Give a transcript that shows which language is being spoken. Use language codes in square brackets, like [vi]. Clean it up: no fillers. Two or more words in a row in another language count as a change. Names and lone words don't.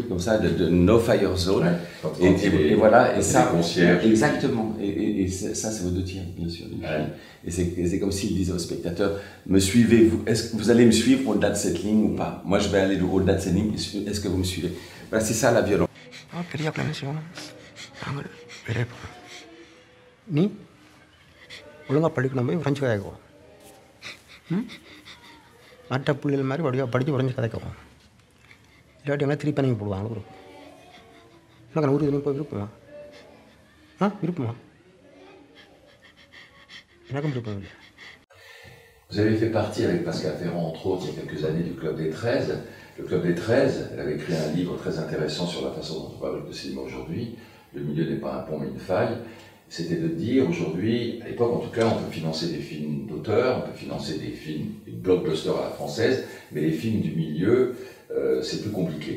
[fr] Comme ça de [en] no fire zone. [fr] Ouais, et voilà, et ça, exactement. Et ça, c'est aux 2 tiers, bien sûr. Ouais. Et c'est comme s'il disait au spectateur, me suivez-vous? Est-ce que vous allez me suivre au-delà de cette ligne ou pas? Moi, je vais aller au-delà de cette ligne. Est-ce que vous me suivez? Voilà, c'est ça la violence. [ta] நீ ஒழுங்காக படிக்கணும் போய் ஃப்ரெஞ்சு கதைக்குவோம் மற்ற பிள்ளைகள் மாதிரி படித்து ஃப்ரெஞ்சு கதைக்குவோம் இல்லாட்டி எல்லாம் திருப்பி நீங்கள் போடுவாங்க ஒரு உனக்கு ஊருக்கு தினம் போய் விருப்பமா விருப்பமா எனக்கும் விருப்பம் இல்லை. [fr] Vous avez fait partie avec Pascal Ferrand, entre autres, il y a quelques années, du Club des 13. Le Club des 13, elle avait écrit un livre très intéressant sur la façon dont on fabrique le cinéma aujourd'hui. Le milieu n'est pas un pont mais une faille. C'était de dire aujourd'hui, à l'époque en tout cas, on peut financer des films d'auteur, on peut financer des films, des blockbusters à la française, mais les films du milieu, c'est plus compliqué.